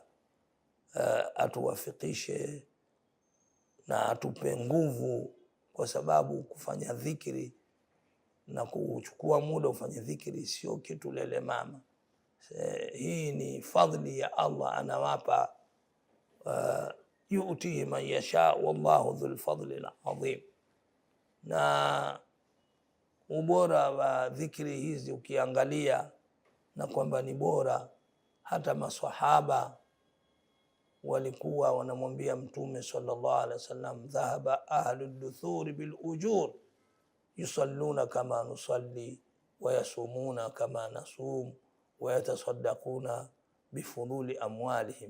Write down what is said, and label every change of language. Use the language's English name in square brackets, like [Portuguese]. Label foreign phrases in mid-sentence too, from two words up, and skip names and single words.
[Swahili] Atuwafikishe na atupe nguvu, kwa sababu kufanya dhikri na kuchukua muda ufanye dhikri sio kitu lele mama. Hii ni fadhili ya Allah, anawapa [Arabic] يؤتيه من يشاء والله ذو الفضل العظيم. [Swahili] Na ubora wa dhikri hizi ukiangalia, na kwamba ni bora, hata maswahaba walikuwa wanamwambia Mtume [Arabic] صلى الله عليه وسلم, ذهب أهل الدثور بالأجور يصلون كما نصلي ويصومون كما نصوم ويتصدقون بفضول أموالهم.